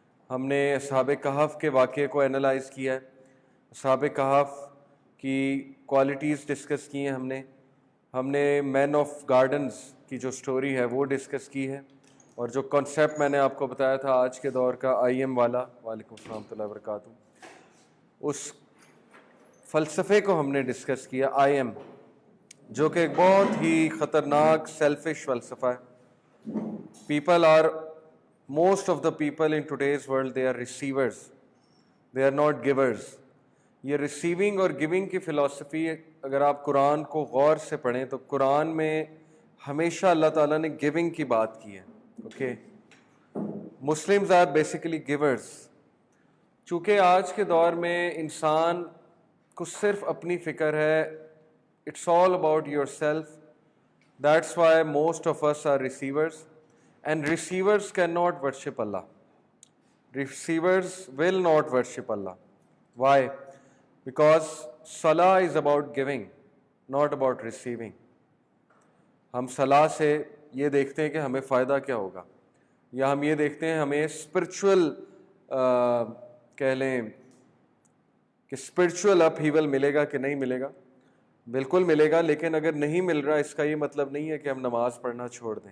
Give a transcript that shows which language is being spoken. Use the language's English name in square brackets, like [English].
[Urdu] ہم نے اصحاب کہف کے واقعے کو انالائز کیا ہے، اصحاب کہف کی کوالٹیز ڈسکس کی ہیں ہم نے مین آف گارڈنز کی جو سٹوری ہے وہ ڈسکس کی ہے، اور جو کانسیپٹ میں نے آپ کو بتایا تھا آج کے دور کا آئی ایم والا، وعلیکم السلام ورحمۃ اللہ وبرکاتہ، اس فلسفے کو ہم نے ڈسکس کیا، آئی ایم، جو کہ ایک بہت ہی خطرناک سیلفش فلسفہ ہے. People are [English] most of the people in today's world they are receivers, they are not givers. [Urdu] یہ ریسیونگ اور گیونگ کی فلسفی اگر آپ قرآن کو غور سے پڑھیں تو قرآن میں ہمیشہ اللہ تعالیٰ نے گیونگ کی بات کی ہے. [English] Okay, Muslims are basically givers. [Urdu] چونکہ آج کے دور میں انسان کو صرف اپنی فکر ہے، [English] It's all about yourself, that's why most of us are receivers. And receivers cannot worship Allah. Receivers will not worship Allah. Why? Because salah is about giving, not about receiving. [Urdu] ہم صلاح سے یہ دیکھتے ہیں کہ ہمیں فائدہ کیا ہوگا، یا ہم یہ دیکھتے ہیں ہمیں اسپرچول کہہ لیں کہ اسپرچول اپ ہیول ملے گا کہ نہیں ملے گا. بالکل ملے گا، لیکن اگر نہیں مل رہا اس کا یہ مطلب نہیں ہے کہ ہم نماز پڑھنا چھوڑ دیں.